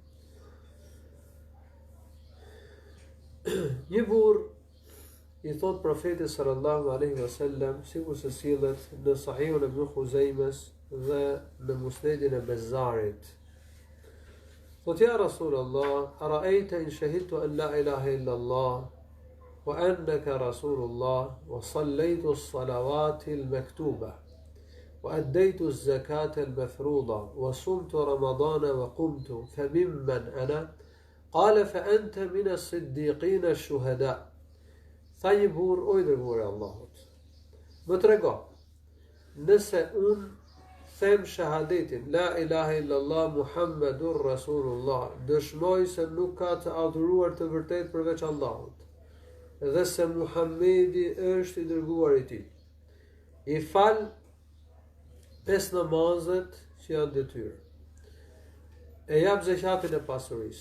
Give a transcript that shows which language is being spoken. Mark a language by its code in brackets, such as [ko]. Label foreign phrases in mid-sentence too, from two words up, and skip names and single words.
[sq] Një burr i thot profetit [ar] صلى الله عليه وسلم, [sq] sikur se sillet në Sahihun e Ibn Khuzaimes dhe në Musnedin e Bezzarit. [ar] Thot: يا رسول الله، أرأيت إن شهدت أن لا إله إلا الله وأنك رسول الله وصليت الصلوات المكتوبة وأديت الزكاة المفروضة وصمت رمضان وقمت فممن أنا? قال فأنت من الصديقين الشهداء. [sq] Tha një burr: o i dërguari i Allahut, më trego, nëse unë them shahadetin, [ar] لا إله إلا الله محمد رسول الله, [sq] dëshmoj se nuk ka të adhuruar të vërtet përveç Allahut, dhe se Muhammedi është i dërguar i tij. I fal 5 namazet që janë detyrë. E jap zakatin e pasurisë.